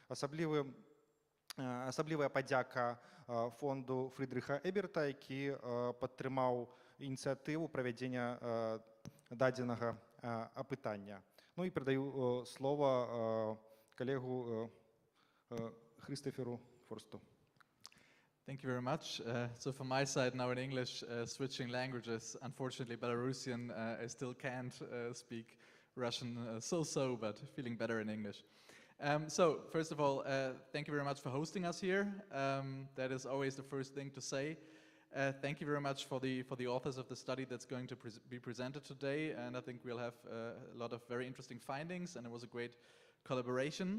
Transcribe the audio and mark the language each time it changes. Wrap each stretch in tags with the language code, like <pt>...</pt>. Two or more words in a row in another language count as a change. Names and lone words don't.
<be>Асаблівая падзяка фонду Фрыдрыха Эберта, які падтрымаў ініцыятыву правядзення дадзенага апытання. Ну і перадаю слова калегу Христоферу Форсту.</be> <en>Thank you very much. So from my side now in English, switching languages. Unfortunately, Belarusian, I still can't speak Russian so-so, but feeling better in English. So first of all, thank you very much for hosting us here. That is always the first thing to say. Thank you very much for the authors of the study that's going to be presented today, and I think we'll have a lot of very interesting findings, and it was a great collaboration.</en>